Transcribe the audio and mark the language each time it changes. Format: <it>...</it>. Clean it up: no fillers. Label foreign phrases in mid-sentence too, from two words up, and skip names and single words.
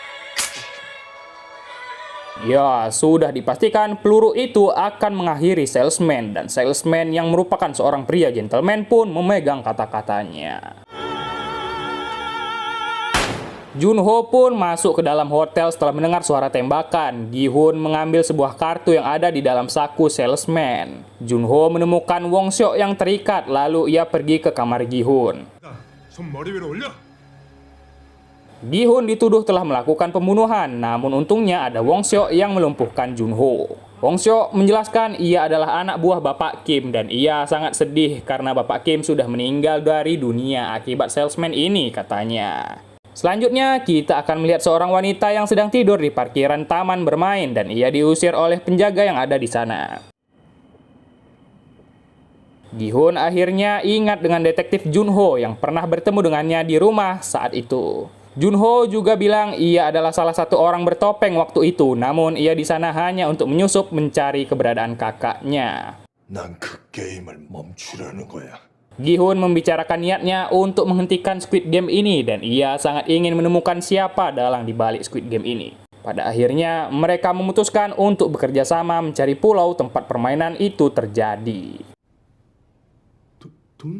<id>Ya, sudah dipastikan peluru itu akan mengakhiri salesman dan salesman yang merupakan seorang pria gentleman pun memegang kata-katanya. Junho pun masuk ke dalam hotel setelah mendengar suara tembakan. Gi-hun mengambil sebuah kartu yang ada di dalam saku salesman. Junho menemukan Wong Seo yang terikat, lalu ia pergi ke kamar Gi-hun.</id> <ko>손 머리 위로 올려.</ko> <id>Gi-hun dituduh telah melakukan pembunuhan, namun untungnya ada Wong Seo yang melumpuhkan Junho. Wong Seo menjelaskan ia adalah anak buah Bapak Kim dan ia sangat sedih karena Bapak Kim sudah meninggal dari dunia akibat salesman ini, katanya. Selanjutnya, kita akan melihat seorang wanita yang sedang tidur di parkiran taman bermain dan ia diusir oleh penjaga yang ada di sana. Gi-hun akhirnya ingat dengan detektif Junho yang pernah bertemu dengannya di rumah saat itu. Junho juga bilang ia adalah salah satu orang bertopeng waktu itu, namun ia di sana hanya untuk menyusup mencari keberadaan kakaknya.</id> <ko>난 그 게임을 멈추려는 거야.</ko> <id>Gi-hun membicarakan niatnya untuk menghentikan Squid Game ini dan ia sangat ingin menemukan siapa dalang di balik Squid Game ini. Pada akhirnya, mereka memutuskan untuk bekerja sama mencari pulau tempat permainan itu terjadi.</id> <ko>돈?</ko>